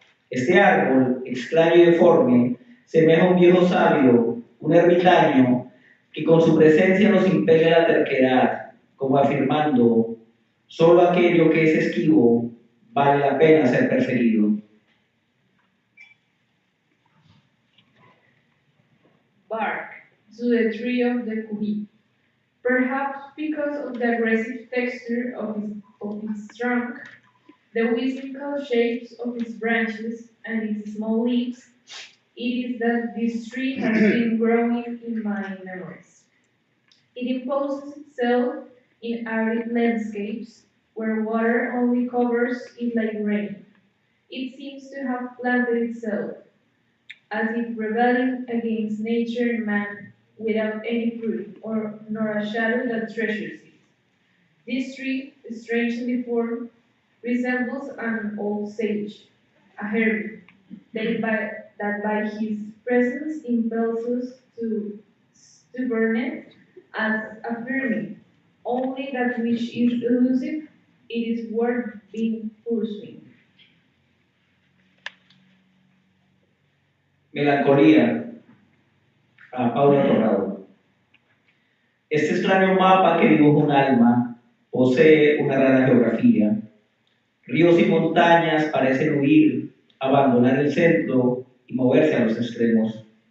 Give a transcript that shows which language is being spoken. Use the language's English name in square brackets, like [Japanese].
[Spanish] Este árbol, extraño y deforme, semeja a un viejo sabio, un ermitaño, que con su presencia nos impele la terquedad, como afirmando, solo aquello que es esquivo vale la pena ser perseguido. [English] Bark to the tree of the kuhi. Perhaps because of the aggressive texture of its trunk, the whimsical shapes of its branches, and its small leaves, it is that this tree has been growing in my memories. It imposes itself in arid landscapes where water only covers it like rain. It seems to have planted itself, as if rebelling against nature and man without any fruit nor a shadow that treasures it. This tree, strangely formed, resembles an old sage, a hermit, that by his presence impels us to stubbornness as affirming only that which is elusive, it is worth being pursuing. [Spanish] Melancolía, a Paula Torrado. Este extraño mapa que dibuja un alma posee una rara geografía. Ríos y montañas parecen huir, abandonar el centro y moverse a los extremos.